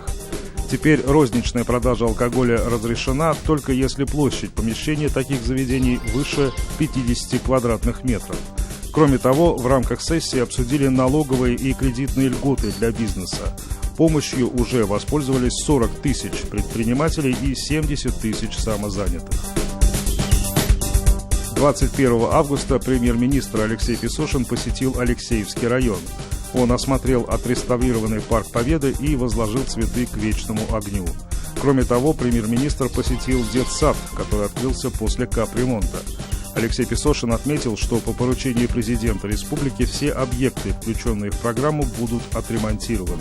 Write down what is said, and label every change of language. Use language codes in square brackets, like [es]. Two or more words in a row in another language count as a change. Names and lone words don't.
[ru] Теперь розничная продажа алкоголя разрешена, только если площадь помещения таких заведений выше 50 квадратных метров. Кроме того, в рамках сессии обсудили налоговые и кредитные льготы для бизнеса. Помощью уже воспользовались 40 тысяч предпринимателей и 70 тысяч самозанятых. 21 августа премьер-министр Алексей Песошин посетил Алексеевский район. Он осмотрел отреставрированный парк Победы и возложил цветы к вечному огню. Кроме того, премьер-министр посетил детсад, который открылся после капремонта. Алексей Песошин отметил, что по поручению президента республики все объекты, включенные в программу, будут отремонтированы.